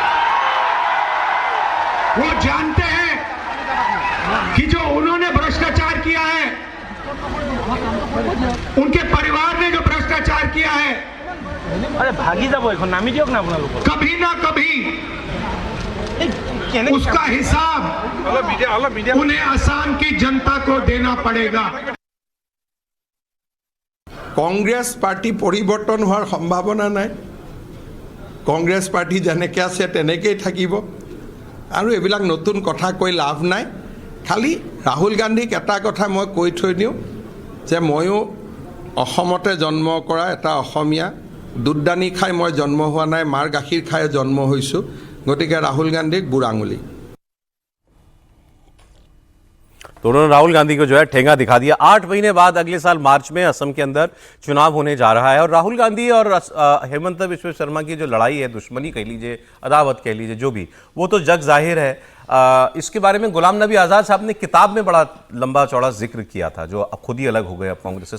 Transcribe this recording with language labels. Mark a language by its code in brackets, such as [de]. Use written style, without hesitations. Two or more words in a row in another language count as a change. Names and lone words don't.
[hi] वो जानते हैं कि जो उन्होंने भ्रष्टाचार किया है, उनके परिवार ने जो भ्रष्टाचार किया है, कभी ना कभी उसका हिसाब उन्हें असम की जनता को देना पड़ेगा। [as] কংগ্ৰেছ পাৰ্টি পৰিৱৰ্তন হোৱাৰ সম্ভাৱনা নাই। কংগ্ৰেছ পাৰ্টি যেনেকৈ আছে তেনেকৈয়ে থাকিব, আৰু এইবিলাক নতুন কথা কৈ লাভ নাই। খালি ৰাহুল গান্ধীক এটা কথা মই কৈ থৈ দিওঁ যে ময়ো অসমতে জন্ম কৰা এটা অসমীয়া দুধদানি খাই মই জন্ম হোৱা নাই মাৰ গাখীৰ খাই জন্ম হৈছোঁ গতিকে ৰাহুল গান্ধীক বুঢ়া আঙুলি [hi] तो उन्होंने राहुल गांधी को जो है ठेंगा दिखा दिया। 8 महीने बाद अगले साल मार्च में असम के अंदर चुनाव होने जा रहा है और राहुल गांधी और हेमंत बिश्व शर्मा की जो लड़ाई है, दुश्मनी कह लीजिए, अदावत कह लीजिए, जो भी, वो तो जग जाहिर है। इसके बारे में गुलाम नबी आज़ाद साहब ने किताब में बड़ा लंबा चौड़ा जिक्र किया था, जो अब खुद ही अलग हो गए अब कांग्रेस से।